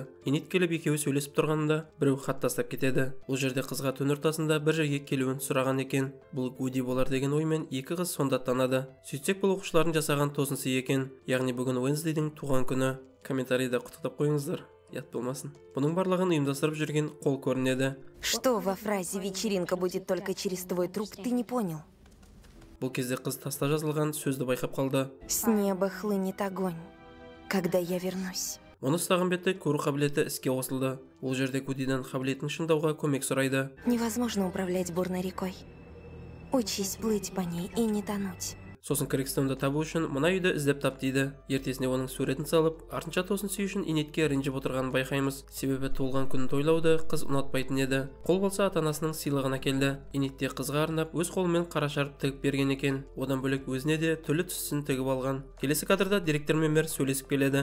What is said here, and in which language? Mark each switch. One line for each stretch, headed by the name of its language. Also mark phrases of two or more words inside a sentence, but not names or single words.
Kazakh: Енит келіп екеуі сөйлесіп тұрғанда, біреу хат тастап кетеді. Ол жерде қызға түн ортасында бір жерге келуін сұраған екен. Бұл Куди болар деген оймен екі қыз сонда танады. Сөйтсек, бұл оқушылардың жасаған тосынсый екен. Яғни бүгін Уэнсдейдің туған күні. Комментарийда құттықтап қойыңыздар. Ят болмасын. Бұның барлығын ұйымдастырып жүрген қол көрінеді.
Russian: Что во фразе «вечеринка будет только через твой труп» ты не понял?
Kazakh: Бұл кезде қыз таста жазылған сөзді байқап қалды.
Russian: С неба хлынет огонь, когда я вернусь.
Kazakh: Оны ұстаған бетте көру қабілеті іске қосылды. Ол жерде Кудиден қабілетін шыңдауға көмек сұрайды.
Russian: Невозможно управлять бурной рекой. Учись плыть по ней и не тонуть.
Kazakh: Сосын Киркстоунды табу үшін мына үйді іздеп тап дейді. Ертесіне оның суретін салып, артынша тосын сүй үшін Енитке ренжіп отырғанын байқаймыз. Себебі туылған күнін тойлауды қыз ұнатпайтын еді. Қол болса ата-анасының сыйлығына келді. Енитте қызға арнап өз қолымен қара шарп тігіп берген екен. Одан бөлек өзіне де түрлі түстін тігіп алған. Келесі кадрда директор мен мэр сөйлесіп келеді.